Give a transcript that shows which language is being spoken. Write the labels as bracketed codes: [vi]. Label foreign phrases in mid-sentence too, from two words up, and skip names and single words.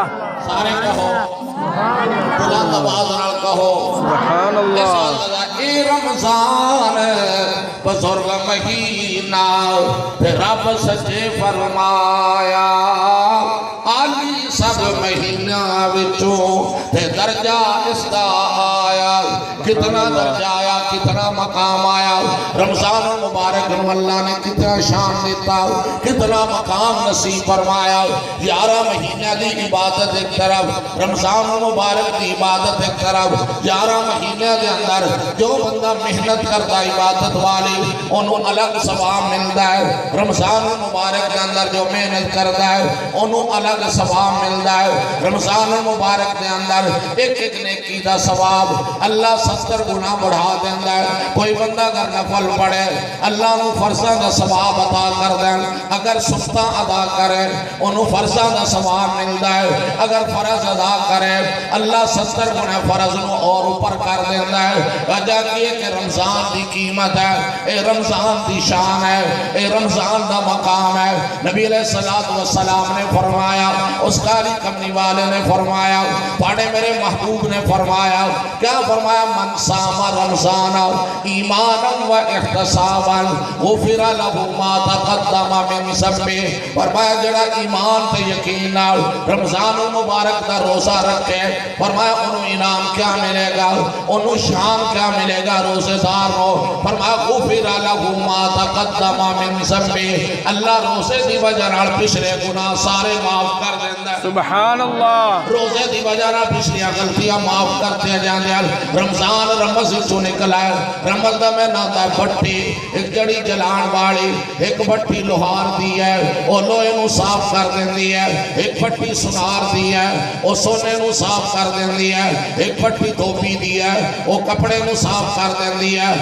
[pa] سارے کہو، بلند آواز نال کہو، [ar] سبحان اللہ۔ [pa] اے رمضان بزرگ مہینہ، پھر رب سچے فرمایا عالی سب مہینہ وچوں تے درجہ اس دا آیا۔ کتنا درجہ آیا، کتنا مقام آیا، رمضان مبارک نو اللہ نے کتنا شان دیتا، کتنا مقام نصیب فرمایا۔ 11 مہینہ دی عبادت ایک طرف، رمضان مبارک دی عبادت ایک طرف۔ 11 مہینہ دے اندر جو بندہ محنت کرتا عبادت والی انہوں الگ ثواب ملتا ہے، رمضان مبارک کے اندر جو محنت کرتا ہے انہوں الگ ثواب ملتا ہے۔ رمضان مبارک کے اندر ایک نیکی دا ثواب اللہ 70 گنا بڑھا دیتا ہے۔ کوئی بندہ اگر نفل پڑھے اللہ نو فرضاں دا ثواب عطا کر دیں، اگر سفتہ ادا کرے انہوں فرضاں دا ثواب ملتا ہے، اگر فرض ادا کرے اللہ 70 گنا فرض نو اور اوپر کر دیتا ہے۔ وجہ یہ کہ رمضان دی قیمت ہے، اے رمضان دی شان ہے، اے رمضان دا مقام ہے۔ نبی علیہ السلام نے فرمایا، اس کالی کمنی والے نے فرمایا، پاڑے میرے محبوب نے فرمایا، کیا فرمایا؟ [ar] من صام رمضان ایمانا و احتسابا غفر له ما تقدم من ذنبه۔ [pa] فرمایا جڑا ایمان تے یقین نال رمضان مبارک دا روزہ رکھے، فرمایا انہوں انعام کیا ملے گا، انہوں شان کیا ملے گا روزے دار ہو۔ فرمایا [ar] غفر له ما تقدم من ذنبه، [pa] اللہ روزے دی وجہ نال پچھلے گناہ سارے معاف کر دیندا ہے۔ [ar] سبحان اللہ۔ [pa] روزے دی وجہ نال پچھلیاں غلطیاں معاف کرتے جاندے ہیں۔ رمضان رمض چوں نکل آئے، رمض دا میں ناتا ہے بھٹی، ایک جڑی جلان والی، ایک بھٹی لوہار دی ہے وہ لوہے نو صاف کر دیندی ہے، ایک بھٹی سنار دی ہے وہ سونے نو صاف کر دیندی ہے، ایک بھٹی دھوبی دی ہے وہ کپڑے نو صاف کر دیندی ہے۔